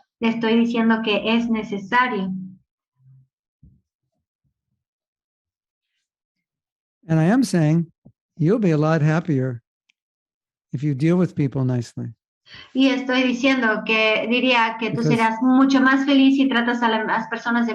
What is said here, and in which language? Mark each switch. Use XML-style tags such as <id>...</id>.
<es>Le estoy diciendo que es necesario.</es> <en>And I am saying you'll be a lot happier if you deal with people nicely.</en> <es>Y estoy diciendo que diría que tú</es> <en>Because-</en> <es>serás mucho más feliz si tratas a las personas de</es>